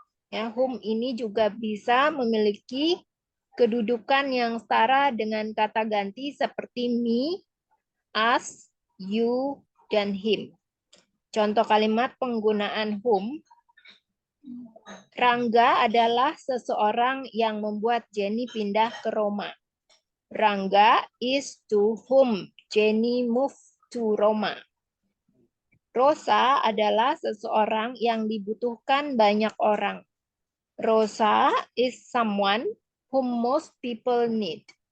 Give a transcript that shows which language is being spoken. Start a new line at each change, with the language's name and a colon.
Indonesian: Ya, whom ini juga bisa memiliki kedudukan yang setara dengan kata ganti seperti me, us, you, dan him. Contoh kalimat penggunaan whom, Rangga adalah seseorang yang membuat Jenny pindah ke Roma.
English: Rangga is to whom Jenny moved to Roma.
Indonesian: Rosa adalah seseorang yang dibutuhkan banyak orang.
English: Rosa is someone whom most people need.